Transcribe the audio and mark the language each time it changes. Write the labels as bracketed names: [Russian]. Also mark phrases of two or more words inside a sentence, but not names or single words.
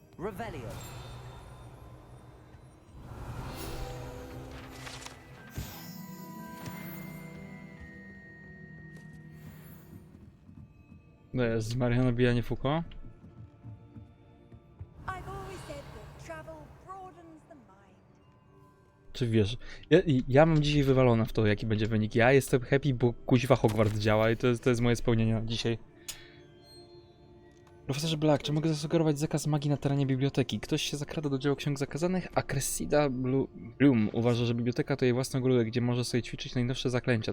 [Polish] Revelio. To jest Maria nabijanie Foucault. [English] I've always said that travel broadens the mind. [Polish] Czy wiesz, ja mam dzisiaj wywalone w to, jaki będzie wynik. Ja jestem happy, bo kuźwa Hogwarts działa i to jest moje spełnienie na dzisiaj. Profesorze Black, czy mogę zasugerować zakaz magii na terenie biblioteki? Ktoś się zakrada do dzieła ksiąg zakazanych, a Cressida Bloom uważa, że biblioteka to jej własny ogródek, gdzie może sobie ćwiczyć najnowsze zaklęcia.